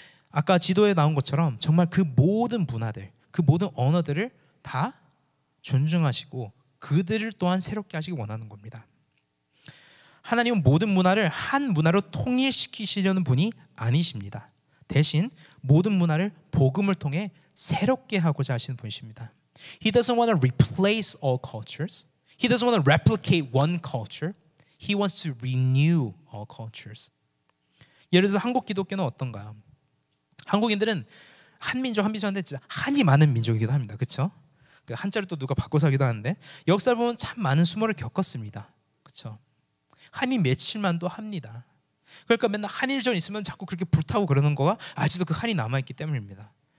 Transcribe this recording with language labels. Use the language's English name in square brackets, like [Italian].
[Korean] 아까 지도에 나온 것처럼 정말 그 모든 문화들, 그 모든 언어들을 다 존중하시고 그들을 또한 새롭게 하시기 원하는 겁니다. 하나님은 모든 문화를 한 문화로 통일시키시려는 분이 아니십니다. 대신 모든 문화를 복음을 통해 새롭게 하고자 하시는 분이십니다. [English] He doesn't want to replace all cultures. He doesn't want to replicate one culture. He wants to renew all cultures. [Korean] 예를 들어서 한국 기독교는 어떤가요? 한국인들은 한민족한데 진짜 한이 많은 민족이기도 합니다. 그렇죠? 그 한자를 또 누가 바꿔서 하기도 하는데 역사를 보면 참 많은 수모를 겪었습니다. 그렇죠? 한이 며칠만도 합니다. 그러니까 맨날 한일전 있으면 자꾸 그렇게 불타고 그러는 거가 아직도 그 한이 남아있기 때문입니다.